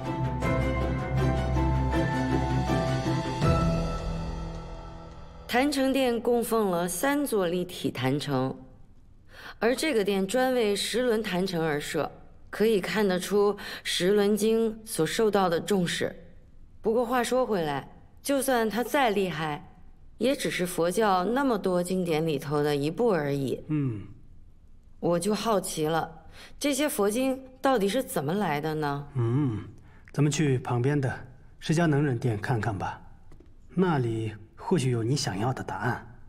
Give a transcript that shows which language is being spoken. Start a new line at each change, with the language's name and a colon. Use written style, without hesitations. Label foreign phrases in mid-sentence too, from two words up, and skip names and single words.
Chinese: 壇城殿供奉了3座立體壇城，而這個殿專為時輪壇城而設，可以看得出時輪經所受到的重視。不過話說回來，就算它再厲害，也只是佛教那麼多經典裡頭的一部而已。我就好奇了，這些佛經到底是怎麼來的呢？咱們去旁邊的釋迦能忍殿看看吧，那裡或許有你想要的答案。